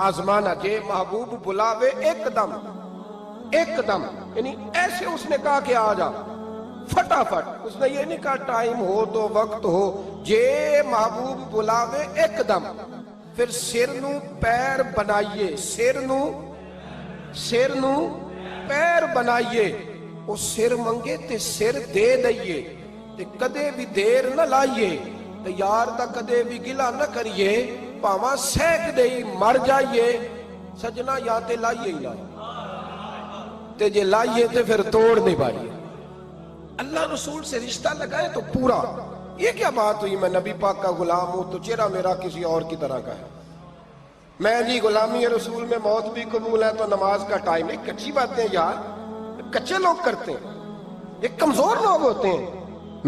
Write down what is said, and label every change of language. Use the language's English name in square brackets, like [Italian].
[Urdu] آزمانا [Punjabi] جے محبوب بلاوے ایک دم, [Urdu] ایک دم, یعنی ایسے اس نے کہا کہ آ جا فٹافٹ. اس نے یہ نہیں کہا ٹائم ہو تو وقت ہو, [Punjabi] جے محبوب بلاوے ایک دم. پھر سر نو پیر بنائیے, سر نو پیر بنائیے. وہ سر منگے تے سر دے دئیے, تے کدے بھی دیر نہ لائیے, تے یار دا کدے بھی گلا نہ کریے, پاواں سینک دئی مر جائیے. سجنا یا تے لائیے ہی لائیے. تے جے لائیے تے پھر توڑ نہیں پائیے. [Urdu] اللہ رسول سے رشتہ لگائے تو پورا. یہ کیا بات ہوئی میں نبی پاک کا غلام ہوں تو چہرہ میرا کسی اور کی طرح کا ہے. میں جی غلامی رسول میں موت بھی قبول ہے تو نماز کا ٹائم ہے. کچی باتیں یار کچے لوگ کرتے ہیں, یہ کمزور لوگ ہوتے ہیں.